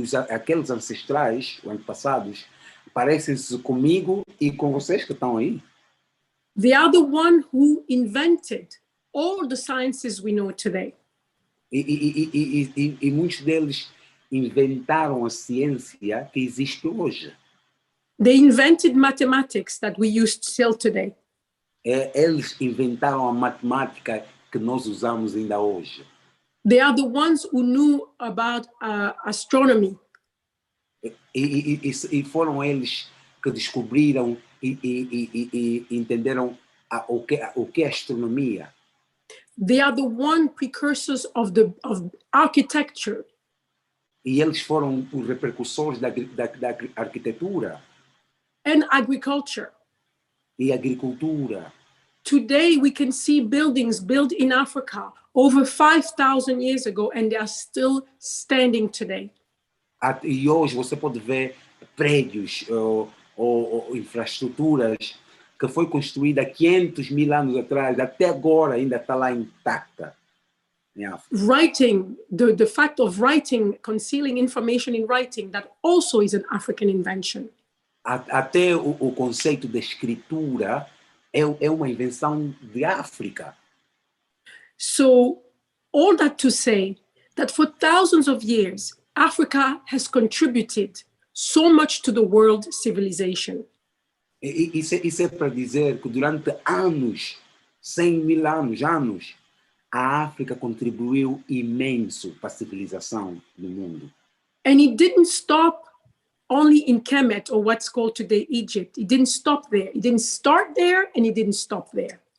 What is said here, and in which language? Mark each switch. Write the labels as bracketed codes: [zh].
[pt] Aqueles ancestrais, antepassados, parecem-se comigo e com vocês que estão aí. [en] They are the one who invented all the sciences we know today. [pt] E muitos deles inventaram a ciência que existe hoje. [en] They invented mathematics that we use still today. [pt] Eles inventaram a matemática que nós usamos ainda hoje. [en] They are the ones who knew about astronomy. [pt] E foram eles que descobriram e entenderam o que é astronomia. [en] They are the one precursors of architecture. [pt] E eles foram os repercussores da arquitetura. [en] And agriculture. [pt] E agricultura. [en] Today we can see buildings built in Africa over 5,000 years ago and they are still standing today. [pt] E hoje você pode ver prédios ou infraestruturas que foi construída 500.000 anos atrás, até agora ainda está lá intacta. [en] Writing, the fact of writing, concealing information in writing, that also is an African invention. [pt] Até o conceito de escritura é uma invenção de África. [en] So, all that to say that for thousands of years, Africa has contributed so much to the world civilization. [pt] Isso é para dizer que durante anos, 100.000 anos, a África contribuiu imenso para a civilização do mundo. [en] And it didn't stop only in Kemet, or what's called today Egypt. It didn't stop there. It didn't start there and it didn't stop there.